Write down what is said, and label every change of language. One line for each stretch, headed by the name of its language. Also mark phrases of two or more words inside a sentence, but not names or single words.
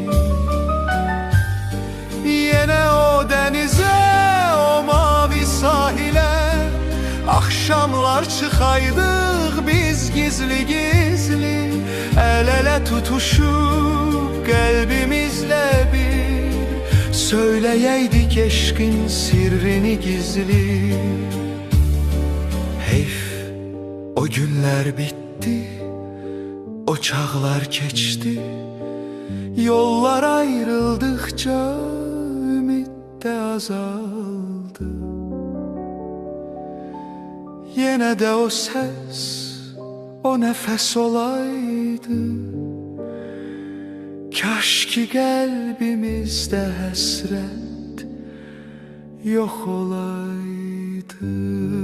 Azerbaijani: Yine o dənizə, o mavi sahilə, axşamlar çıxaydıq biz gizli-gizli, əl-ələ tutuşub qəlbimizlə bir, söyləyəydik eşqin sirrini gizli. Heyf, o günlər bitdi, o çağlar keçdi, yollar ayrıldıkça ümid də azaldı.
Turkish: Yine de o ses, o nefes
Azerbaijani: olaydı, kaş ki qəlbimizdə həsrət yox olaydı.